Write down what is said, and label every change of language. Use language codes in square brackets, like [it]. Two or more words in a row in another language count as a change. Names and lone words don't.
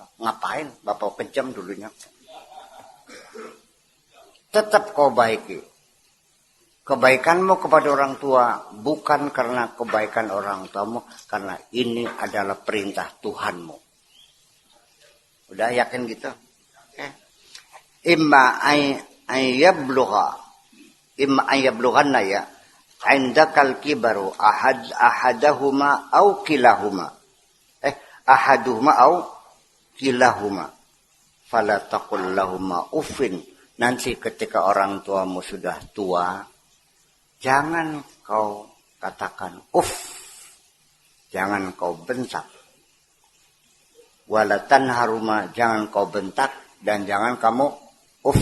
[id] Ngapain? Bapak kejam dulunya. Tetap kau baiki. Kebaikanmu kepada orang tua bukan karena kebaikan orang tuamu, karena ini adalah perintah Tuhanmu. Udah yakin gitu? [ar] إما يبلغن يا عندك الكبر أحدهما أو كلاهما. أحدهما أو كلاهما فلا تقل لهما أف. [id] Nanti ketika orang tuamu sudah tua, jangan kau katakan uff, jangan kau bentak. [ar] ولا تنهرهما, [id] jangan kau bentak dan jangan kamu uff.